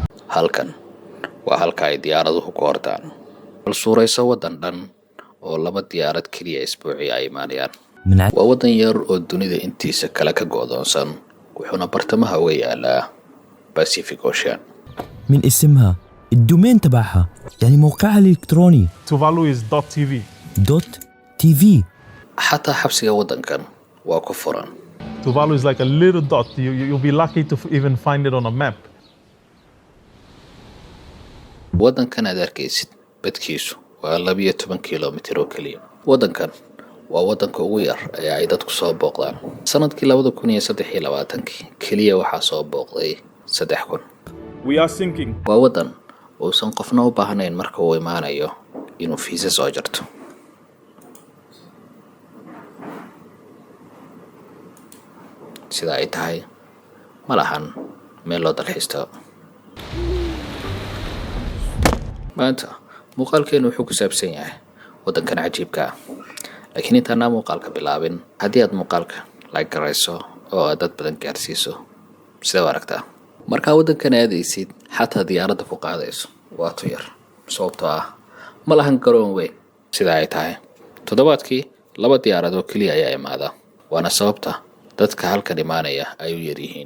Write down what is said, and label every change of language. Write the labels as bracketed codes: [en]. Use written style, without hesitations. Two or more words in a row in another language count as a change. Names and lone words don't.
[so] halkan waa halka ay diyaaraduhu ku ordaan bal suurayso waddan dhan oo laba diyaarad keliya isbuucii ay imaanayaan waa waddan yar oo dunida intiisa kale ka go'doonsan wuxuuna bartamaha uga yaalaa Pacific Ocean [ar] من اسمها الدومين تبعها يعني موقعها الإلكتروني [en] Tuvalu is .tv. .tv [so] xataa xabsiga waddankan waa ku furan [en] Tuvalu is like a little dot. You'll be lucky to even find it on a map. [so] waddankan aad arkaysid badkiisu waa 12 kiiloomitir oo keliya waddankan waa waddanka ugu yar ee ay dadku soo booqdaan sanadkii 2023 keliya waxaa soo booqday 3,000 [en] We are sinking. [so] waa waddan uusan qofna u baahnayn marka uu imaanayo inuu fiisa soo jarto sida ay tahay ma lahan meel loo dalxiisto maanta muuqaalkeenu wuxuu ku saabsan yahay waddankan cajiibka ah laakiin intaana muuqaalka bilaabin haddii aad muuqaalka like garayso oo aad dad badan gaarsiiso sida aragtaa markaa waddankan aadaysid xataa diyaaradda ku qaadayso waa tu yar sababtoo ah ma lahan garoon weyn sida ay tahay toddobaadkii 2 diyaarad oo keliya ayaa imaada waana sababta dadka halkan imaanaya ay u yar yihiin